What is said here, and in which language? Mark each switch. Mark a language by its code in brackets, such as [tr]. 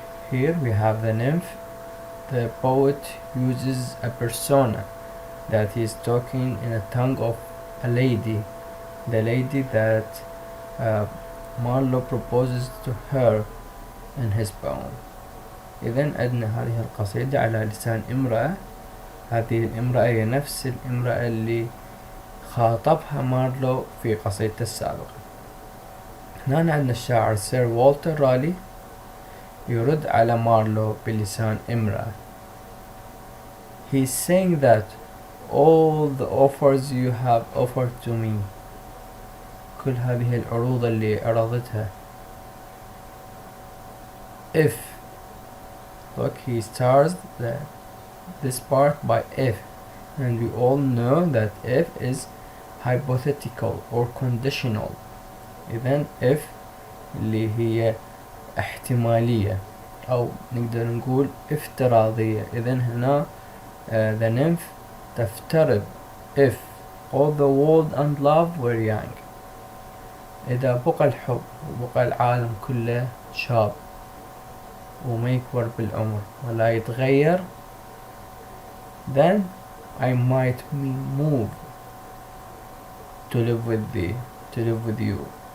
[en] Here we have the nymph. The poet uses a persona that he is talking in a tongue of a lady, the lady that Marlowe proposes to her in his poem. [ar] إذن عندنا هذه القصيدة على لسان امرأة. هذه الامرأة هي نفس الامرأة اللي خاطبها مارلو في قصيدته السابقة. هنا عندنا الشاعر سير والتر رالي يرد على مارلو بلسان امرأة. [en] He's saying that all the offers you have offered to me, [ar] كل هذه العروض اللي عرضتها. [en] If, look, he starts this part by if, and we all know that if is hypothetical or conditional. [ar] إذن if اللي هي احتمالية أو نقدر نقول افتراضية. إذن هنا [en] the nymph [ar] تفترض [en] if all the world and love were young. [ar] إذا بقى الحب وبقى العالم كله شاب وما يكبر بالعمر ولا يتغير, [en] then I might move to live with thee, to live with you.